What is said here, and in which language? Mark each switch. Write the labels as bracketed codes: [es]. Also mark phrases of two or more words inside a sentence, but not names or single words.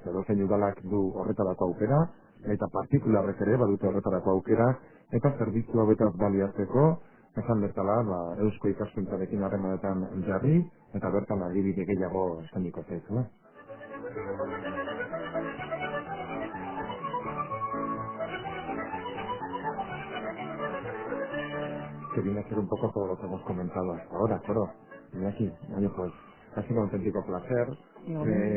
[eu] Edozein udalak du horretarako aukera, eta partikularrek ere badute horretarako aukera, eta zerbitzu hauetaz baliatzeko, esan bezala, Eusko Ikaskuntzarekin harremanetan jarri, eta bertan adibide gehiago eskainiko zaizu, [es] que viene a ser un poco todo lo que hemos comentado hasta ahora, pero aquí, oye, pues ha sido un auténtico placer. Igualmente.